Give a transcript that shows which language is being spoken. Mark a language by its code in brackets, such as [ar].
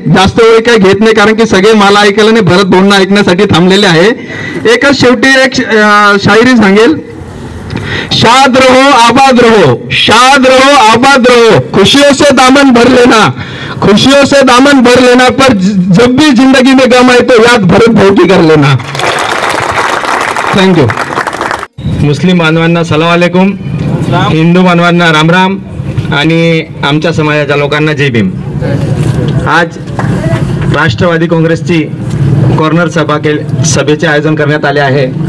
[mr] जास्त वेळ काय घेत नाही कारण की सगळे मला ऐकायला नाही, भरत भाऊंना ऐकण्यासाठी थांबलेले आहे। एकच शेवटी एक शायरी सांगेल, [hi] शाद रहो आबाद रहो, शाद रहो आबाद रहो, खुशियों से दामन भर लेना, खुशियों से दामन भर लेना, पर जब भी जिंदगी में गम आए तो याद भरत भाऊ की कर लेना। [en] Thank you. [mr] मुस्लिम बांधवांना सलाम अलैकुम, हिंदू बांधवांना राम राम आणि आमच्या समाजाच्या लोकांना जय भीम। आज राष्ट्रवादी काँग्रेसची कॉर्नर सभेचे आयोजन करण्यात आले आहे।